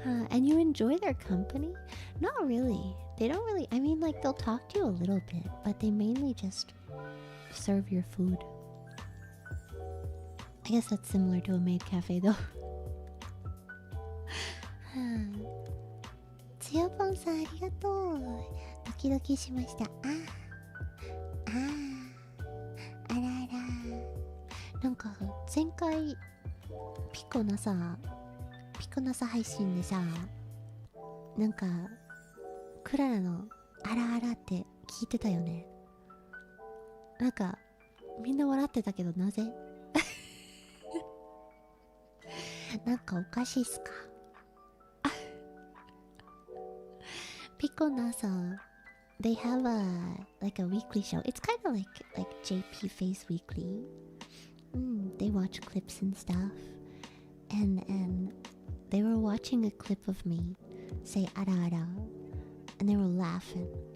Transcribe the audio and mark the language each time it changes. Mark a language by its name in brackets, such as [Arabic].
[English] And you enjoy their company? Not really. They don't really, I mean, like, they'll talk to you a little bit, but they mainly just serve your food. I guess that's similar to a maid cafe, though. [Japanese] つよぽんさん、ありがとう。ドキドキしました。あらあら。なんか、前回、ピコナサ配信でさ、なんか、クララのあらあらって聞いてたよね。なんか、みんな笑ってたけど、なぜ？なんかおかしいっすか？ [English] ピコナさん、they have like a weekly show. It's kind of like JP Face Weekly. They watch clips and stuff. And they were watching a clip of me say ara ara. And they were laughing.